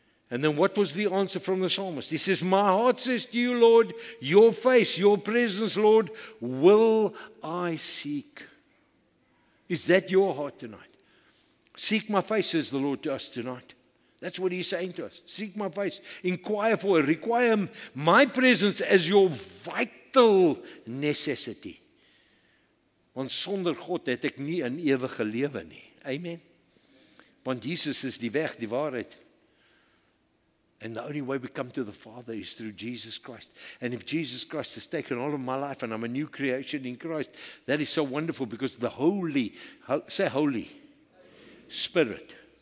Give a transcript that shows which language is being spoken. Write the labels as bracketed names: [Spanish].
[English] And then what was the answer from the psalmist? He says, my heart says to you, Lord, your face, your presence, Lord, will I seek. Is that your heart tonight? Seek my face, says the Lord to us tonight. That's what He's saying to us. Seek my face. Inquire for it. Require my presence as your vital necessity. [Afrikaans] Want sonder God het ek nie 'n ewige lewe nie. Amen. Want Jesus is die weg, die waarheid. [English] And the only way we come to the Father is through Jesus Christ. And if Jesus Christ has taken all of my life and I'm a new creation in Christ, that is so wonderful because the Holy, say Holy Spirit.